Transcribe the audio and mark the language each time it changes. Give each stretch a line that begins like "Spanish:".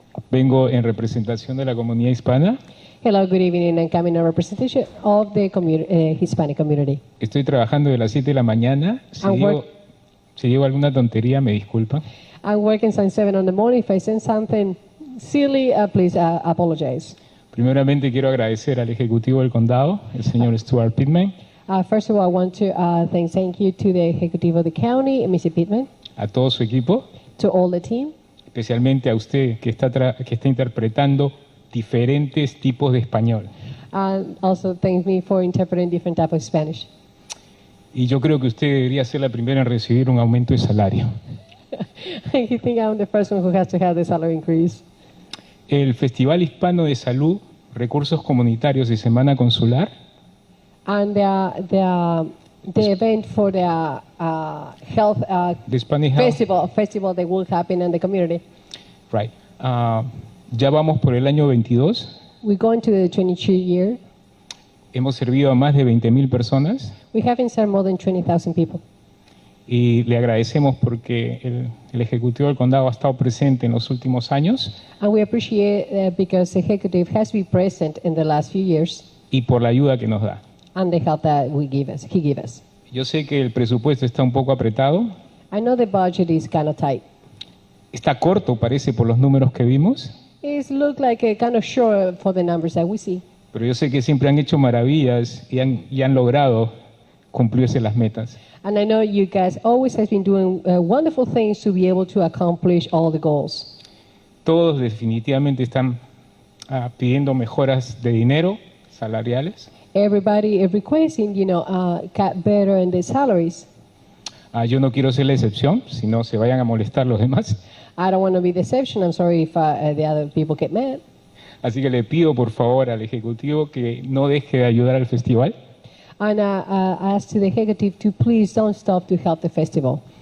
Spanish: Vengo en representación de la comunidad hispana.
English: Hello, good evening. I'm coming in representation of the Hispanic community.
Spanish: Estoy trabajando de las 7 de la mañana. Si digo alguna tontería, me disculpa.
English: I'm working since 7 in the morning. If I say something silly, please apologize.
Spanish: Primeramente quiero agradecer al ejecutivo del condado, el señor Stuart Pittman.
English: First of all, I want to thank you to the executive of the county, Mr. Pittman.
Spanish: A todo su equipo.
English: To all the team.
Spanish: Especialmente a usted que está interpretando diferentes tipos de español.
English: And also thank me for interpreting different types of Spanish.
Spanish: Y yo creo que usted debería ser la primera en recibir un aumento de salario.
English: I think I'm the first one who has to have the salary increase.
Spanish: El Festival Hispano de Salud, Recursos Comunitarios y Semana Consular.
English: And the event for the health the Spanish health festival that will happen in the community. Right.
Spanish: Ya vamos por el año 22.
English: We're going to the 22 year.
Spanish: Hemos servido a más de 20,000 personas.
English: We haven't served more than 20,000 people.
Spanish: Y le agradecemos porque el ejecutivo del condado ha estado presente en los últimos años.
English: And we appreciate because the executive has been present in the last few years.
Spanish: Y por la ayuda que nos da.
English: And the help that he gives us.
Spanish: Yo sé que el presupuesto está un poco apretado.
English: I know the budget is kind of tight.
Spanish: Está corto, parece, por los números que vimos.
English: It looks like kind of short for the numbers that we see.
Spanish: Pero yo sé que siempre han hecho maravillas y han logrado cumplirse las metas.
English: And I know you guys always have been doing wonderful things to be able to accomplish all the goals.
Spanish: Todos definitivamente están pidiendo mejoras de dinero, salariales.
English: Everybody is requesting, cut better in the salaries.
Spanish: Yo no quiero ser la excepción, si no se vayan a molestar los demás.
English: I don't want to be the exception. I'm sorry if the other people get mad.
Spanish: Así que le pido por favor al ejecutivo que no deje de ayudar al festival.
English: And I ask to the executive to please don't stop to help the festival.